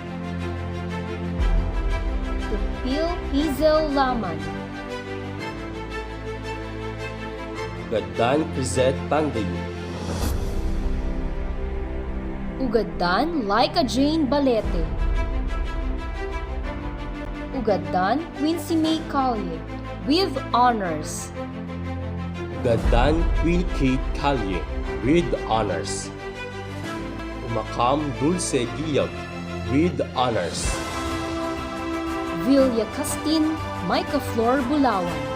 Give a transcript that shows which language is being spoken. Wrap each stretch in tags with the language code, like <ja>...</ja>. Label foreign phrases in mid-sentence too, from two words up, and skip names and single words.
<en>Tupil Hazel Laman, Gadan Crizet Tandayu, Ugadan Laika Jane Balete, Ugadan Quincy May Calye with honors, Gadan Queen Kate Calye with honors, Macam Dulce Giyag with honors. Villa Castin Micah Flor Bulawan.</en>